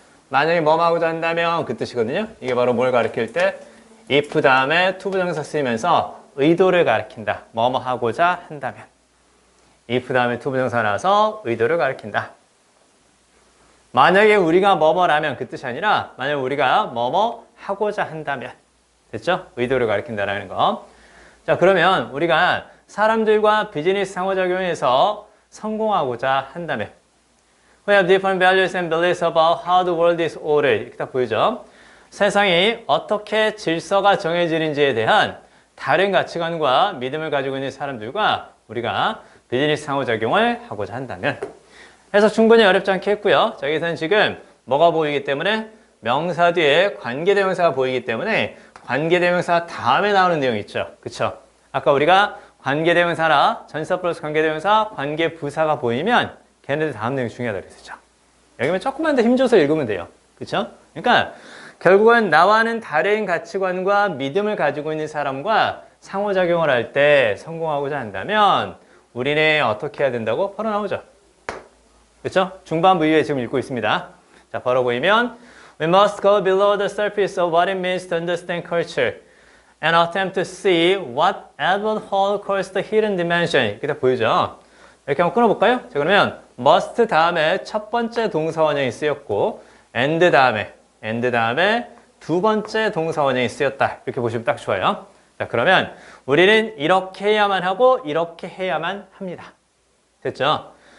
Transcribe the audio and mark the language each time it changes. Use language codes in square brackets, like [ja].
[ko] 만약에 뭐 하고자 한다면 그 뜻이거든요. 이게 바로 뭘 가리킬 때 if 다음에 to 부정사 쓰이면서 의도를 가리킨다. 뭐뭐 하고자 한다면 if 다음에 to 부정사 나와서 의도를 가리킨다. 만약에 우리가 뭐뭐라면 그 뜻이 아니라 만약에 우리가 뭐뭐 하고자 한다면 됐죠? 의도를 가리킨다라는 거. 자, 그러면 우리가 사람들과 비즈니스 상호작용에서 성공하고자 한다면 [en] We have different values and beliefs about how the world is ordered. [ko] 이렇게 딱 보이죠? 세상이 어떻게 질서가 정해지는지에 대한 다른 가치관과 믿음을 가지고 있는 사람들과 우리가 비즈니스 상호작용을 하고자 한다면 해서 충분히 어렵지 않게 했고요. 자, 여기서는 지금 뭐가 보이기 때문에 명사 뒤에 관계대명사가 보이기 때문에 관계대명사 다음에 나오는 내용이 있죠. 그쵸? 아까 우리가 관계대명사나 전치사 플러스 관계대명사, 관계부사가 보이면 걔네들 다음 내용이 중요하다고 그랬었죠. 여기만 조금만 더 힘줘서 읽으면 돼요. 그쵸? 그러니까 결국은 나와는 다른 가치관과 믿음을 가지고 있는 사람과 상호작용을 할 때 성공하고자 한다면 우리는 어떻게 해야 된다고? 바로 나오죠. 그쵸? 중반부 이후에 지금 읽고 있습니다. 자, 바로 보이면 [en] We must go below the surface of what it means to understand culture and attempt to see what Edward Hall calls the hidden dimension. [ko] 이렇게 다 보이죠? 이렇게 한번 끊어볼까요? 자, 그러면 must 다음에 첫 번째 동사 원형이 쓰였고 and 다음에 두 번째 동사 원형이 쓰였다. 이렇게 보시면 딱 좋아요. 자, 그러면 우리는 이렇게 해야만 하고 이렇게 해야만 합니다. 됐죠?